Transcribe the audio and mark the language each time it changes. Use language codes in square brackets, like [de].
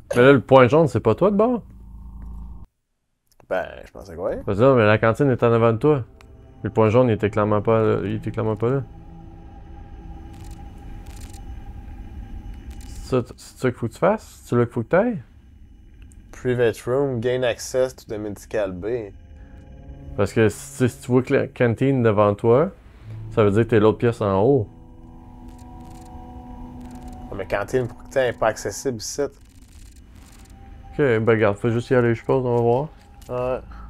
[fr] Mais là, le point jaune, c'est pas toi de bord? Ben, je pensais que oui. Parce que là, mais la cantine est en avant de toi. Le point jaune, il était clairement pas là. Il était clairement pas là. C'est ça qu'il faut que tu fasses? C'est là qu'il faut que tu ailles? [en] Private room, gain access to the medical bay. [fr] Parce que si tu vois que la cantine devant toi, ça veut dire que t'es l'autre pièce en haut. Oh, mais cantine, pour que tu n'est pas accessible ici. Ok, ben regarde, faut juste y aller, je pense, on va voir.